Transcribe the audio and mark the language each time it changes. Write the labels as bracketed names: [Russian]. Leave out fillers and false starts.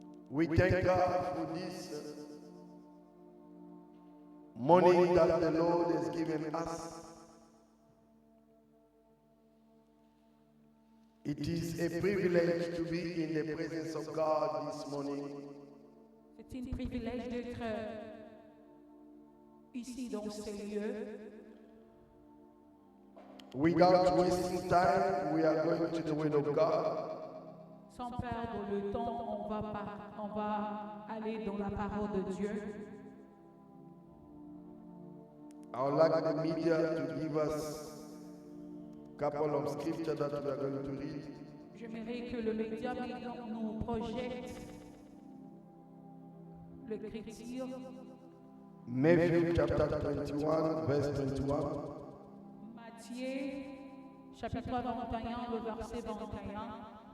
[English] We thank God for this morning that the Lord has given us. It is a privilege to be in the presence of God this morning. [French] C'est un privilège d'être ici dans ces lieux. [English] Without wasting time, we are going to the Word of God. [French] Sans perdre le temps, on va aller dans la parole de Dieu. [English] I would like the media to give us a couple of scriptures that we are going to read. [French] J'aimerais que le média nous projette l'écriture. [English] Matthew chapter 21, verse 21. [French] Matthieu, chapitre 21, le verset 21.